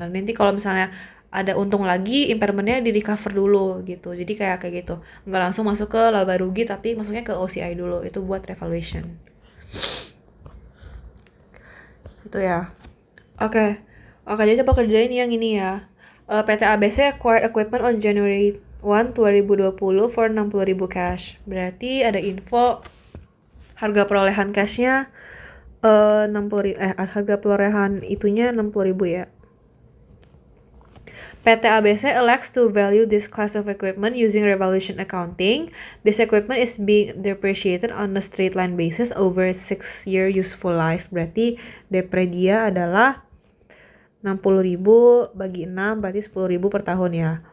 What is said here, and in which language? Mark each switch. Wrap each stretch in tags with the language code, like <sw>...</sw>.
<id>Dan nanti kalau misalnya ada untung lagi, impairment-nya di recover dulu gitu. Jadi kayak gitu. Nggak langsung masuk ke laba rugi, tapi masuknya ke OCI dulu. Itu buat revaluation. Itu ya. Oke, jadi coba kerjain yang ini ya.</id> <en>PT ABC acquired equipment on January 1, 2020 for 60.000 cash.</en> <id>Berarti ada info harga perolehan cashnya 60.000, harga perolehan itunya 60.000 ya.</id> <en>PT ABC elects to value this class of equipment using revaluation accounting. This equipment is being depreciated on a straight line basis over 6-year useful life.</en> <id>Berarti depre dia adalah 60.000 bagi 6 berarti 10.000 per tahun ya.</id>